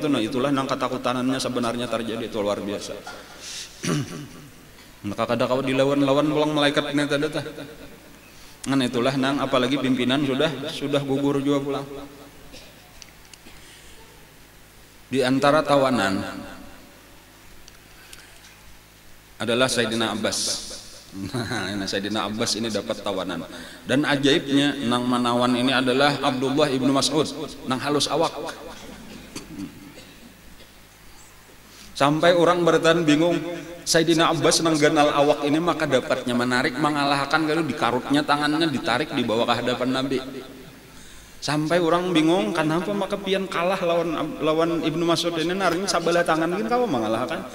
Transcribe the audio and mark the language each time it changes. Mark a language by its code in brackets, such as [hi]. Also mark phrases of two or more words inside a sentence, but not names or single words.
[bjn] Nah itulah nang ketakutanannya sebenarnya terjadi itu luar biasa. Maka kada kau dilawan-lawan pulang malaikat ini tadi. Nah itulah nang apalagi pimpinan sudah gugur juga pulang. [id] Di antara tawanan adalah Sayyidina Abbas. Nah, Sayyidina Abbas ini dapat tawanan. [bjn] Dan ajaibnya nang menawan ini adalah Abdullah ibnu Mas'ud, nang halus awak. Sampai orang bertahan bingung, Sayyidina Abbas nang ganal awak ini maka dapatnya menarik mengalahkan kalau dikarutnya tangannya ditarik di bawah ke hadapan Nabi. Sampai orang bingung kenapa maka pian kalah lawan Ibnu Mas'ud ini naring sabelah tangan gini kau mengalahkan.